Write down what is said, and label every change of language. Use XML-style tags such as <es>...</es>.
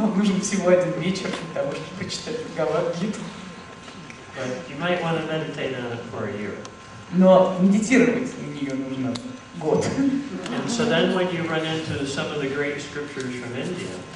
<ru>Вам нужен всего один вечер для того, чтобы почитать Бхагавад-гиту.</ru> <en>But you might want to meditate on it for a year.</en> <ru>Но медитировать на нее нужно год.</ru> <en>And so then when you run into some of the great scriptures from India,</en>